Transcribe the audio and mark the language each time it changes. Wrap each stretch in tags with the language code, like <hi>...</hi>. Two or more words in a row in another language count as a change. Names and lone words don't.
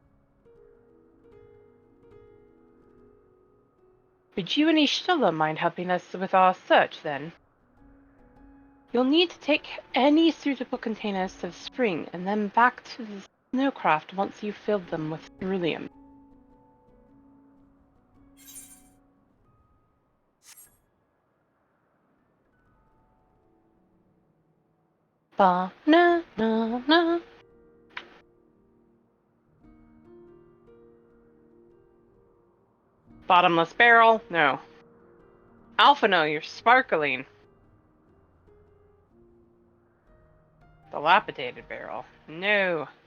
<en>Would you and Ishtula mind helping us with our search, then? You'll need to take any suitable containers to the spring, and then back to the snowcraft once you've filled them with ceruleum. Ba-na-na-na. Bottomless barrel? No. Alphino, you're sparkling. Dilapidated barrel? No.</en>